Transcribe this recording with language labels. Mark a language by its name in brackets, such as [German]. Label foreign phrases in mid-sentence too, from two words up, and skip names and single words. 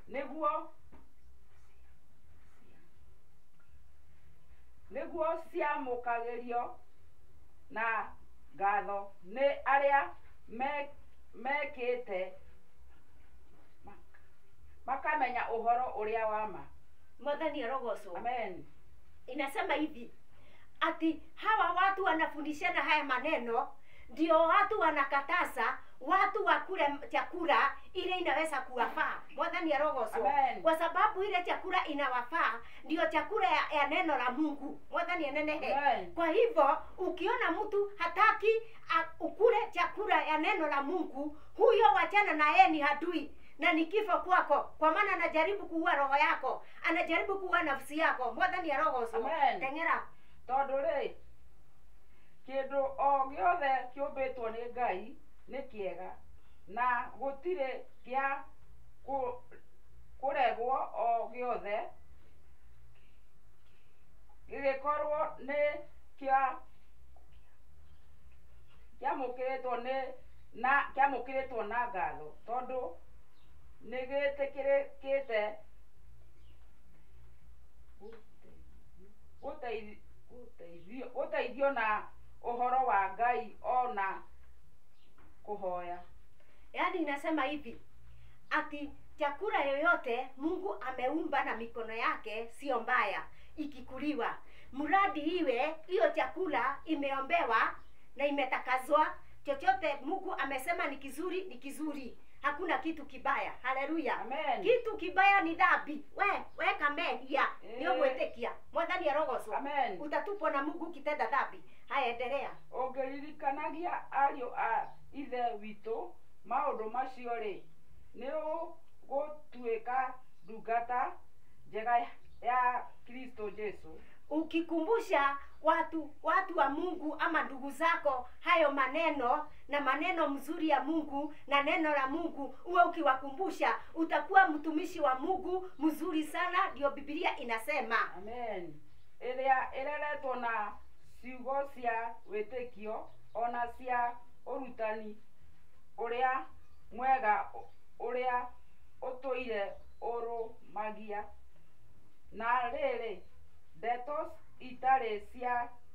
[Kikuyu] nĩguo ciamũkagĩrio na ngatho nĩ arĩa mekĩte makamenya uhoro ũrĩa wa ma. Mwathani arogocwo. Amen. [Swahili] Inasema hivi, ati hawa watu wanafundishana haya maneno, ndio watu wanakataza watu wakule chakula ile inaweza kuwafaa. [Kikuyu] Mwathani arogocwo. [Swahili] Kwa sababu ile chakula inawafaa ndio chakula ya neno la Mungu. [Kikuyu] Mwathani anenehe. [Swahili] Kwa hivyo ukiona mtu hataki ukule chakula ya neno la Mungu, huyo wachana na yeye, ni adui na ni kifo kwako, kwa maana anajaribu kuua roho yako, anajaribu kuua nafsi yako. [Kikuyu] Mwathani arogocwo. Tengera tondu ri kindu o giothe kiumbitwo ni Ngai ni kiega na gutire kia kuregwo o giothe gikorwo ni kia kiamukiritwo na ngatho tondu nigitikirikite uteithio na uhoro wa Ngai ona kuhoya. [Swahili] Yaani inasema hivi, ati chakula yoyote Mungu ameumba na mikono yake sio mbaya ikikuliwa, mradi iwe hiyo chakula imeombewa na imetakazwa. Chochote Mungu amesema ni kizuri, ni kizuri. Hakuna kitu kibaya. Haleluya. Amen. Kitu kibaya ni dhambi. Weka mehia. Ndio mwetekia. [Kikuyu] Mwathani arogocwo. Amen. [Swahili] Utatupwa na Mungu kitenda dhambi. Haya, endelea. [Kikuyu] Ongeririkanagia ariũ a ithe witũ maũndũ macio rĩ, nĩ ũgũtuĩka ndungata njega ya Kristo Jesu. [Swahili] Ukikumbusha watu wa Mungu ama ndugu zako hayo maneno na maneno mzuri ya Mungu na neno la Mungu, uwe ukiwakumbusha, utakuwa mtumishi wa Mungu mzuri sana. Ndio Biblia inasema. Amen. [Kikuyu] Ĩrĩa ĩreretwo na ciugo cia wĩtĩkio ona cia ũrutani ũrĩa mwega ũrĩa ũtũire ũrũmagia na rĩrĩ ndeto itarĩ cia